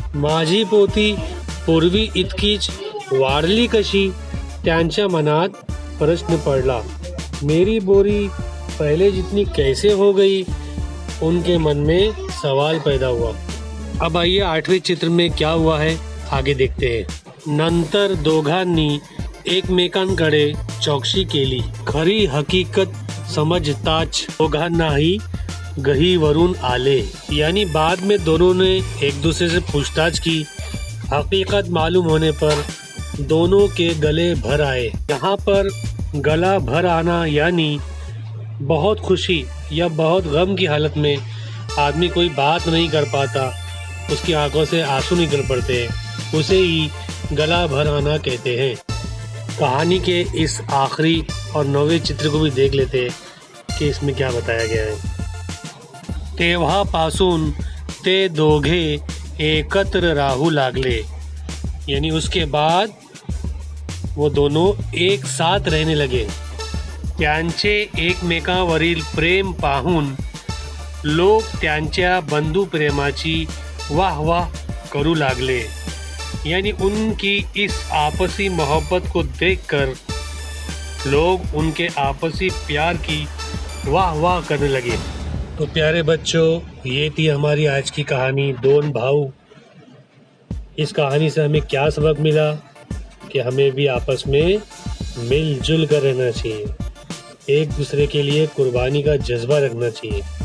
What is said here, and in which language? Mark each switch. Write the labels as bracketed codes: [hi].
[mr] माझी पोती पूर्वी इतकीच वाढली कशी, त्यांच्या मनात प्रश्न पडला. [hi] मेरी बोरी पहले जितनी कैसे हो गई, उनके मन में सवाल पैदा हुआ. अब आइए 8वें चित्र में क्या हुआ है आगे देखते हैं. [mr] नंतर दोघांनी एकमेकांकडे चौकशी केली. खरी हकीकत समझताच दोघांनाही गहीवरून आले. [hi] यानी बाद में दोनों ने एक दूसरे से पूछताछ की. हकीकत मालूम होने पर दोनों के गले भर आए. यहाँ पर गला भर आना यानी बहुत खुशी या बहुत गम की हालत में आदमी कोई बात नहीं कर पाता, उसकी आंखों से आंसू निकल पड़ते हैं, उसे ही गला भर आना कहते हैं. कहानी के इस आखिरी और 9वें चित्र को भी देख लेते हैं कि इसमें क्या बताया गया है. [mr] तेव्हापासून ते दोघे एकत्र राहू लागले. [hi] यानी उसके बाद वो दोनों एक साथ रहने लगे. [mr] त्यांचे एकमेकांवरील प्रेम पाहून लोक त्यांच्या बंधुप्रेमाची वाह वाह करू लागले. [hi] यानी उनकी इस आपसी मोहब्बत को देखकर लोग उनके आपसी प्यार की वाह वाह करने लगे. तो प्यारे बच्चों, ये थी हमारी आज की कहानी दोन भाऊ. इस कहानी से हमें क्या सबक मिला कि हमें भी आपस में मिलजुल कर रहना चाहिए, एक दूसरे के लिए कुर्बानी का जज्बा रखना चाहिए.